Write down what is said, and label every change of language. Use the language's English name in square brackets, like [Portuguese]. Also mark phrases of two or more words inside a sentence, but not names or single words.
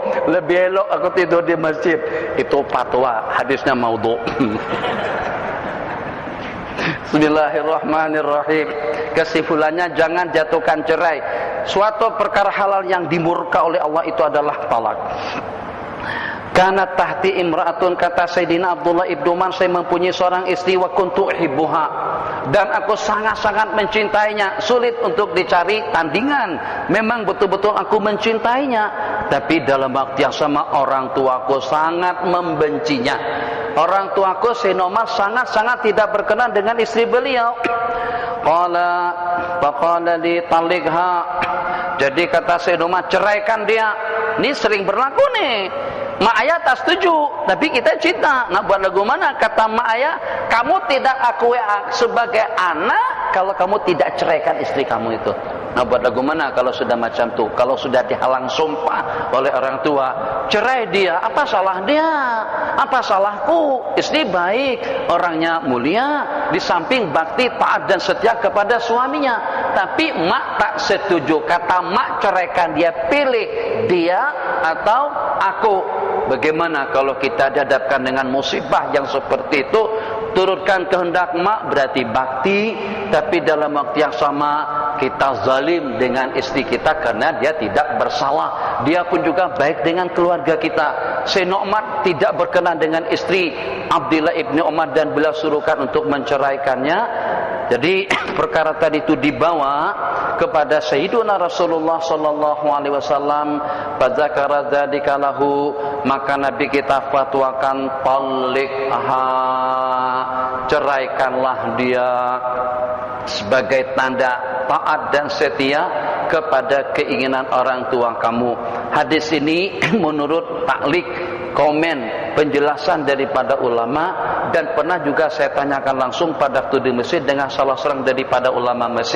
[Malay] Lebih elok aku tidur di masjid. Itu fatwa, hadisnya maudhu'. [Arabic] بسم الله الرحمن الرحيم. [Malay] Kesimpulannya, jangan jatuhkan cerai. Suatu perkara halal yang dimurka oleh Allah itu adalah talak. Karena [Arabic] تحتي امرأة, [Malay] kata Sayyidina Abdullah ibnu Man, saya mempunyai seorang istri, [Arabic] وكنت أحبها, [Malay] dan aku sangat-sangat mencintainya. Sulit untuk dicari tandingan. Memang betul-betul aku mencintainya, tapi dalam waktu yang sama orang tuaku sangat membencinya. Orang tuaku Sayyidina Umar sangat-sangat tidak berkenan dengan istri beliau. [Arabic] فقال لي طلقها. [Malay] Jadi kata Sayyidina Umar, ceraikan dia. Ini sering berlaku nih. Mak ayah tak setuju, tapi kita cinta. Nak buat lagu mana? Kata mak ayah, kamu tidak akui sebagai anak kalau kamu tidak ceraikan istri kamu itu. Nak buat lagu mana kalau sudah macam tu? Kalau sudah dihalang sumpah oleh orang tua, cerai dia. Apa salah dia? Apa salahku? Istri baik, orangnya mulia, di samping bakti, taat dan setia kepada suaminya. Tapi mak tak setuju. Kata mak, ceraikan dia, pilih dia atau aku. Bagaimana kalau kita dihadapkan dengan musibah yang seperti itu? Turutkan kehendak mak berarti bakti, tapi dalam waktu yang sama kita zalim dengan istri kita karena dia tidak bersalah. Dia pun juga baik dengan keluarga kita. Sayyidina Umar tidak berkenan dengan istri Abdullah ibni Umar dan beliau suruhkan untuk menceraikannya. Jadi perkara tadi itu dibawa kepada Sayyidina Rasulullah [Arabic] صلى الله عليه وسلم. فذكر ذلك له, [Malay] maka Nabi kita fatwakan talikha, ceraikanlah dia sebagai tanda taat dan setia kepada keinginan orang tua kamu. Hadis ini menurut taklik, komen, penjelasan daripada ulama, dan pernah juga saya tanyakan langsung pada waktu di Mesir dengan salah seorang daripada ulama Mesir.